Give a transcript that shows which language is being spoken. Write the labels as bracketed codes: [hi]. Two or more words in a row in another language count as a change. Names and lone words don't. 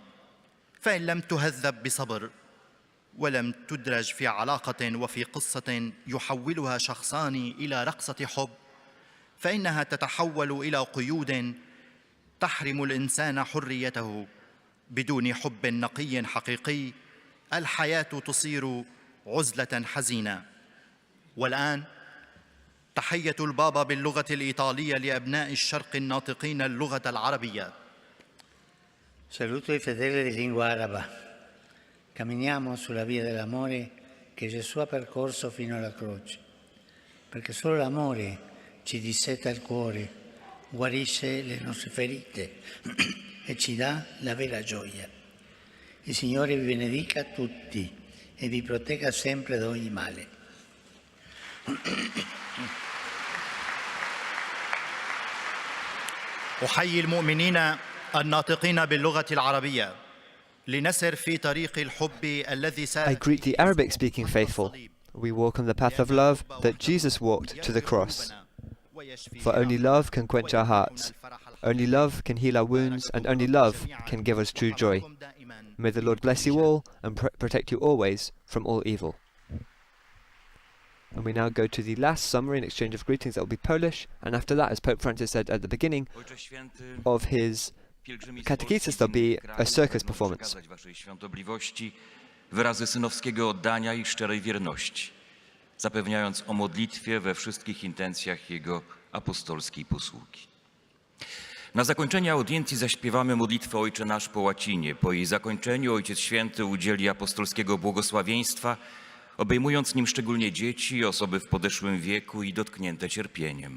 [ar] فإن لم تهذب بصبر ولم تدرج في علاقة وفي قصة يحولها شخصان إلى رقصة حب، فإنها تتحول إلى قيود تحرم الإنسان حريته. بدون حب نقي حقيقي الحياة تصير عزلة حزينة. والآن تحية البابا باللغة الإيطالية لأبناء الشرق الناطقين اللغة العربية. [it] Saluto i fedeli di lingua araba. Camminiamo sulla via dell'amore che Gesù ha percorso fino alla croce, perché solo l'amore ci disseta il cuore, guarisce le nostre ferite e ci dà la vera gioia. Il Signore vi benedica tutti e vi protegga sempre da ogni male. [ar] أحيي المؤمنين الناطقين باللغة العربية لنسر في طريق الحب الذي [en] I [ar] سارت [en] greet the Arabic-speaking faithful. We walk on the path of love that Jesus walked to the cross. For only love can quench our hearts. Only love can heal our wounds, and only love can give us true joy. May the Lord bless you all and protect you always from all evil. And we now go to the last summary and exchange of greetings that will be Polish, and after that, as Pope Francis said at the beginning of his catechesis, there'll be a circus performance. [pl] Waszej świątobliwości wyrazy synowskiego oddania i szczerej wierności, zapewniając o modlitwie we wszystkich intencjach Jego apostolskiej posługi. Na zakończenie audiencji zaśpiewamy modlitwę Ojcze Nasz po łacinie. Po jej zakończeniu Ojciec Święty udzieli apostolskiego błogosławieństwa, obejmując nim szczególnie dzieci, osoby w podeszłym wieku i dotknięte cierpieniem.